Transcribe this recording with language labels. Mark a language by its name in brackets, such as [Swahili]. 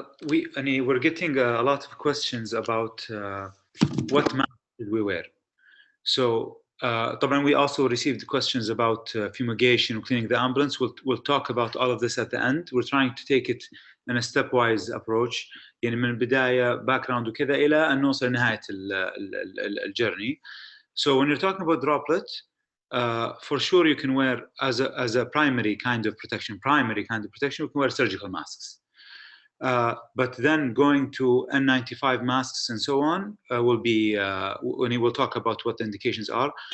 [English] We're getting a lot of questions about what mask did we wear. So طبعا we also received questions about fumigation and cleaning the ambulance. We'll talk about all of this at the end. We're trying to take it in a stepwise approach. [Arabic] يعني من البداية background وكذا إلى أن نوصل لنهاية الجيرني. [English] So when you're talking about droplet, for sure you can wear as a primary kind of protection, you can wear surgical masks. But then going to N95 masks and so on will be, when we'll talk about what the indications are.